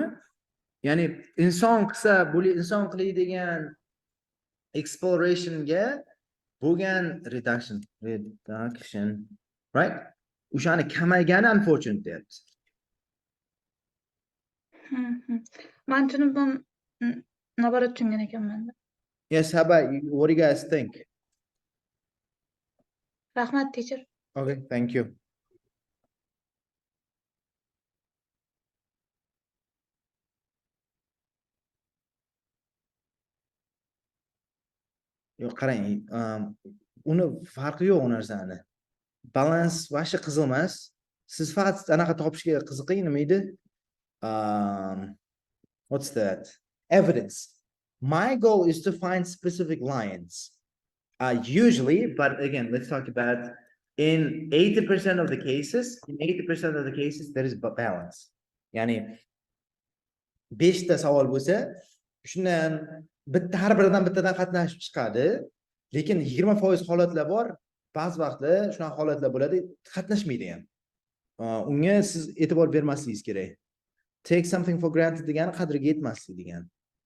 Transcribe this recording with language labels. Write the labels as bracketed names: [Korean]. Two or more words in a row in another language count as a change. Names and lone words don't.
[Uzbek] Ya'ni inson qilsa, inson qiladigan explorationga bo'lgan reduction, right? O'shani kamaygani unfortunate deyapti. Men tushundim, naborat tushungan ekanman. [English] Yes, how about you? What do you guys think? [Uzbek] Rahmat, teacher. [English] Okay, thank you. [Uzbek] Yo'q, qarang, uni farqi yo'q u narsani. Balans vashi qiziq emas. Siz faqat anaqa topishga qiziqing, nima edi? [English] What's that? Evidence. My goal is to find specific lines. Usually, but again, let's talk about in 80% of the cases, there is balance. [Uzbek] Ya'ni 5 ta savol bo'lsa, shundan har biridan bittadan qatnashib chiqadi, lekin 20% holatlar bor, ba'zi vaqtlar shunaqa holatlar bo'ladi, qatnashmaydi ham. Unga siz e'tibor bermasligingiz kerak. [English] Take something for granted [Uzbek] degani qadriga yetmaslik degani.